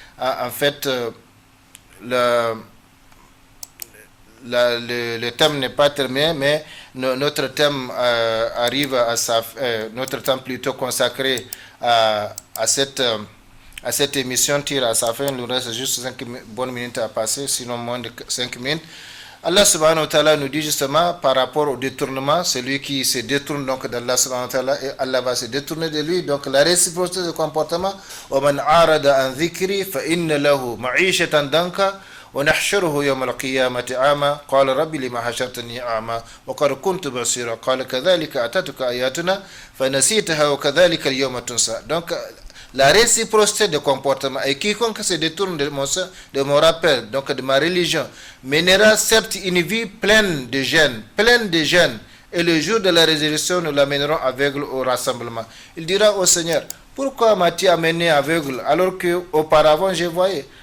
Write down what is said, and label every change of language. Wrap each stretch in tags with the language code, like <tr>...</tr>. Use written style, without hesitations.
<fr>En fait, le thème n'est pas terminé, mais notre thème arrive à notre temps plutôt consacré à cette émission tire à sa fin. Il nous reste juste 5 bonnes minutes à passer, sinon moins de 5 minutes. Allah subhanahu wa ta'ala nous dit justement par rapport au détournement, celui qui se détourne donc d'Allah subhanahu wa ta'ala, et Allah va se détourner de lui. Donc la réciprocité de comportement,</fr> <ar>وَمَنْ عَارَضَ عَنْ ذِكْرِي فَإِنَّ لَهُ مَعِيشَةً ضَنْكًا وَنَحْشُرُهُ يَوْمَ الْقِيَامَةِ أَعْمَى قَالَ رَبِّ لِمَ حَشَرْتَنِي أَعْمَى وَقَدْ كُنْتُ بَصِيرًا قَالَ كَذَلِكَ أَتَتْكَ آيَاتُنَا فَنَسِيتَهَا وَكَذَلِكَ الْيَوْمَ تُنْسَى.</ar> <fr>Donc la réciprocité de comportement, et quiconque se détourne de mon rappel, donc de ma religion, mènera certes une vie pleine de gêne, et le jour de la résurrection, nous l'amènerons aveugle au rassemblement. Il dira au Seigneur, pourquoi m'as-tu amené aveugle alors que auparavant je voyais?</fr>